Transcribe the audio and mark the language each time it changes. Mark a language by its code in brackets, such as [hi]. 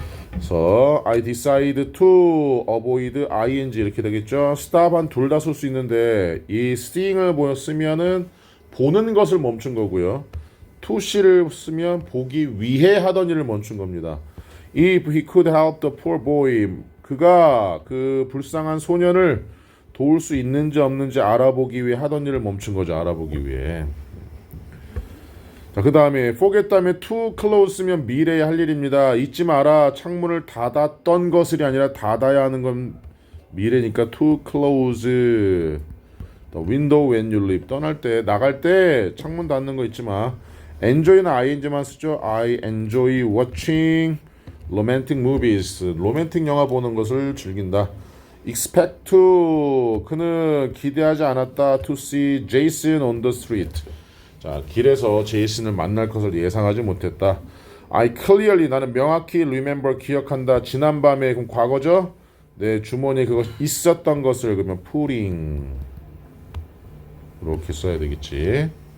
[ko] 그래서 [en] I decide to avoid ing [ko] 이렇게 되겠죠. stop 한 둘 다 쓸 수 있는데 이 seeing을 쓰면은 보는 것을 멈춘 거고요. to see를 쓰면 보기 위해 하던 일을 멈춘 겁니다. [en] If he could help the poor boy, [ko] 그가 그 불쌍한 소년을 도울 수 있는지 없는지 알아보기 위해 하던 일을 멈춘 거죠. 알아보기 위해. 자, 그 다음에 forget 다음에 to close 쓰면 미래에 할 일입니다. 잊지 마라. 창문을 닫았던 것이 아니라 닫아야 하는 건 미래니까 [en] to close the window when you leave. [ko] 떠날 때, 나갈 때 창문 닫는 거 잊지 마. enjoy는 ing만 쓰죠. [en] I enjoy watching romantic movies. [ko] 로맨틱 영화 보는 것을 즐긴다. expect to 그는 기대하지 않았다. [en] to see Jason on the street. [ko] 자, 길에서 제이슨을 만날 것을 예상하지 못했다. I clearly 나는 명확히 remember 기억한다. 지난밤에 그럼 과거죠? 내 주머니에 그것 있었던 것을 그러면 putting 이렇게 써야 되겠지.